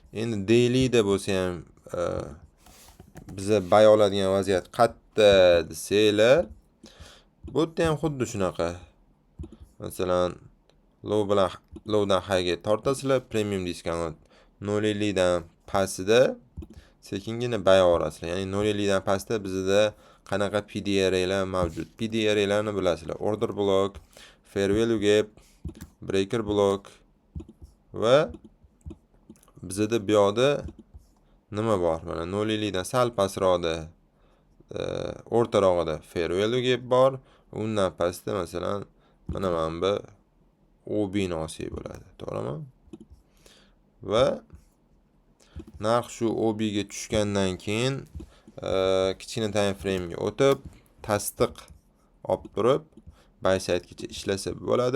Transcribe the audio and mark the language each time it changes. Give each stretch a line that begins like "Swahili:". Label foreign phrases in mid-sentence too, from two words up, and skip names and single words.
Uzbek: Endi daily'da bo'lsa ham biza bay oladigan vaziyat qayerda desanglar, bu yerda ham xuddi shunaqa. Masalan, lowdan highga tortasizlar,
English: premium discount
Uzbek: 0.50 dan pastida sekingina bay olasizlar. Ya'ni 0.50 dan pastda bizda qanaqa PDRA'lar mavjud. PDRA'larni bilasizlar.
English: Order block, fair value gap, breaker block
Uzbek: va bizda bu yoqda nima bor? Mana 0.50 dan sal pastroqda o'rtarog'ida
English: fair value gap
Uzbek: bor. Undan pastda masalan mana bu OB nosib bo'ladi, to'g'rimi? Va narx shu OB ga tushgandan keyin kichkina
English: time frame
Uzbek: ga o'tib, tasdiq olib turib,
English: buy side
Uzbek: gacha ishlasa bo'ladi.